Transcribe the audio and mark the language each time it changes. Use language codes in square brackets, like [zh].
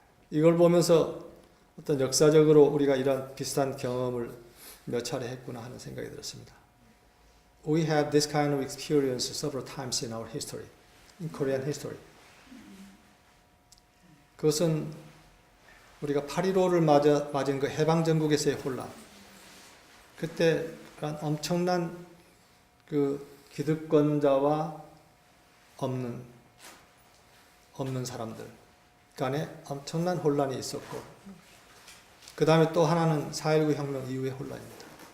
[ko] 이걸 보면서 어떤 역사적으로 우리가 이런 비슷한 경험을 몇 차례 했구나 하는 생각이 들었습니다. [en] We have this kind of experience several times in our history, in Korean history. [ko] 그것은 우리가 8.15를 맞은 그 해방전국에서의 혼란, 그때 엄청난 그 기득권자와 없는 사람들 간에 엄청난 혼란이 있었고, 그 다음에 또 하나는 4.19 혁명 이후의 혼란입니다.